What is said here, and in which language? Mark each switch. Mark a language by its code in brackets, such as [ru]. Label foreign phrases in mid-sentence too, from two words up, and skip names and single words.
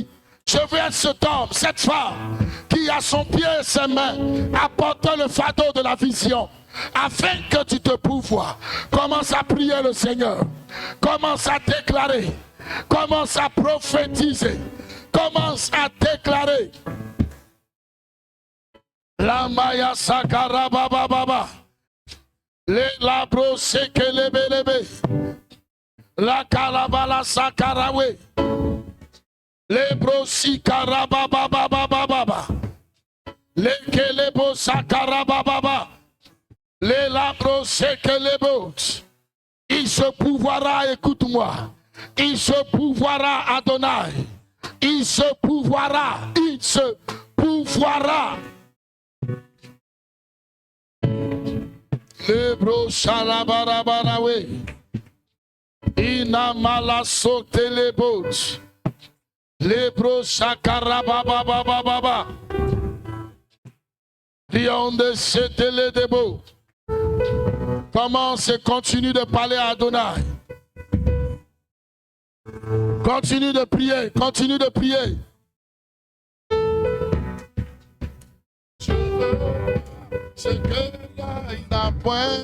[fr] Je veux être cet homme, cette femme, qui à son pied et ses mains apporte le fardeau de la vision, afin que tu te pourvoies. Commence à prier le Seigneur. Commence à déclarer. Commence à prophétiser. Commence à déclarer. La maya sakara baba baba. Le labro seke lebe lebe. La kalabala sakarawe. Le brosi karaba baba baba baba. Le kelebo sakara baba baba. Le labro seke lebo. Il se pourvoira, écoute-moi. Il se pourvoira, Adonai. Il se pourvoira. Il se pourvoira. Lebro shalabarabawe. Inamala sote lebot. Lebro shakarabababababa. Rionde setele debo. Commence et continue de parler à Adonai. Continue de prier, continue de prier. C'est que là, il n'a point.